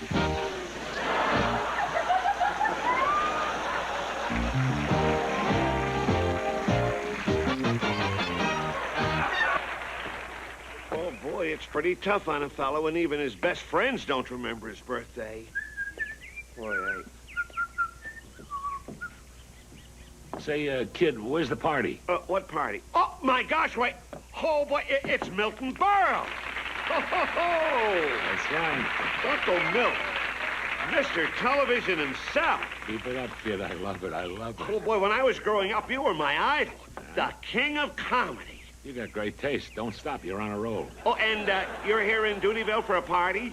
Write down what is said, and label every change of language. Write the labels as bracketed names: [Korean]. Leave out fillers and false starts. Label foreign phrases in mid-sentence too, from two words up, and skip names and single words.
[English] Oh, boy, it's pretty tough on a fellow when even his best friends don't remember his birthday. Boy, Say, kid, where's the party? what party? Oh, my gosh, wait. Oh, boy, it's Milton Berle. Ho, ho, ho. That's right. Uncle Milt. Mr. Television himself. Keep it up, kid. I love it. I love it. Oh, boy, when I was growing up, you were my idol. The king of comedy. You got great taste. Don't stop. You're on a roll. Oh, and you're here in Dutyville for a party?